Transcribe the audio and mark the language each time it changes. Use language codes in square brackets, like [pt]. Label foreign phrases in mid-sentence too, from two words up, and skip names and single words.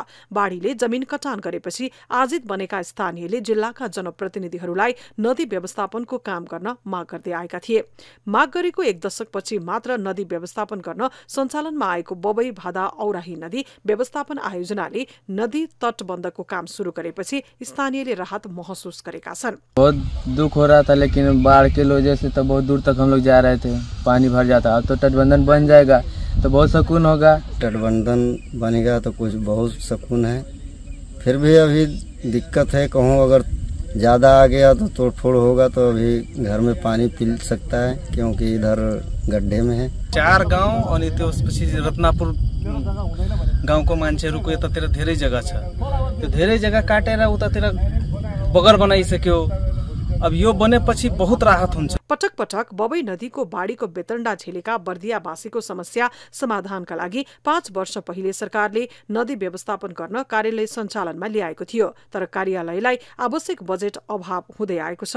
[ne] बाढीले जमिन कटान गरेपछि आजित बनेका स्थानीयले जिल्लाका जनप्रतिनिधिहरूलाई नदी व्यवस्थापनको काम गर्न माग गर्दै आएका थिए। माग गरेको 1 दशकपछि मात्र नदी व्यवस्थापन गर्न सञ्चालनमा आएको बबई भादा औराही नदी व्यवस्थापन आयोजनाले नदी तटबन्धको काम शुरू गरेपछि स्थानीयले राहत महसुस गरेका छन्। [hi] बहुत दुख हो रहा था, लेकिन बाढ़ के वजह से तो बहुत दूर तक हम लोग जा रहे थे, पानी भर जाता। अब तो तटबंधन बन जाएगा तो बहुत सुकून होगा। तटबंधन बनेगा तो कुछ बहुत सुकून है। फिर भी अभी दिक्कत है, कहूँ अगर ज़्यादा आ गया तो तोड़फोड़ होगा तो अभी घर में पानी पी सकता है, क्योंकि इधर गड्ढे में है। [ne] 4 गाउँ अनि त्यसपछि रत्नापुर गाउँको मान्छेहरूको यतातिर धेरै जग्गा छ। त्यो धेरै जग्गा काटेर उतातिर बगर बनाइसक्यो। अब यो बनेपछि बहुत राहत हुन्छ। पटक पटक बबई नदीको बाढीको बेतण्डा झेलेका बर्दियावासीको समस्या समाधानका लागि 5 वर्ष पहिले सरकारले नदी व्यवस्थापन गर्न कार्यालय सञ्चालनमा ल्याएको थियो, तर कार्यालयलाई आवश्यक बजेट अभाव हुँदै आएको छ।